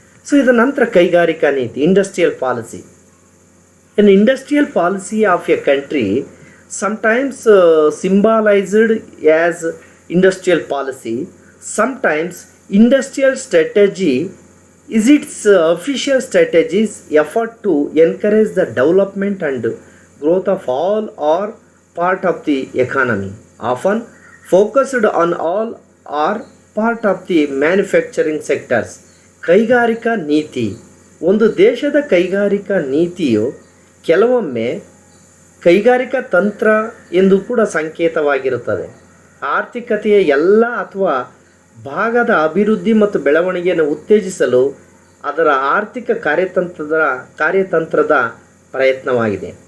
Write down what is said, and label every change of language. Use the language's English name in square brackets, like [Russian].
[Kannada] So ಇದರ ನಂತರ ಕೈಗಾರಿಕಾ ನೀತಿ, industrial policy. [English] An industrial policy of a country sometimes symbolized as industrial policy, sometimes industrial strategy is its official strategies effort to encourage the development and growth of all or part of the economy, often focused on all or part of the manufacturing sectors. [Kannada] ಕೈಗಾರಿಕಾ ನೀತಿ, ಒಂದು ದೇಶದ ಕೈಗಾರಿಕಾ ನೀತಿಯು ಕೆಲವೊಮ್ಮೆ ಕೈಗಾರಿಕಾ ತಂತ್ರ ಎಂದು ಕೂಡ ಸಂಕೇತವಾಗಿರುತ್ತದೆ. ಆರ್ಥಿಕತೆಯ ಎಲ್ಲ ಅಥವಾ ಭಾಗದ ಅಭಿವೃದ್ಧಿ ಮತ್ತು ಬೆಳವಣಿಗೆಯನ್ನು ಉತ್ತೇಜಿಸಲು ಅದರ ಆರ್ಥಿಕ ಕಾರ್ಯತಂತ್ರದ ಪ್ರಯತ್ನವಾಗಿದೆ.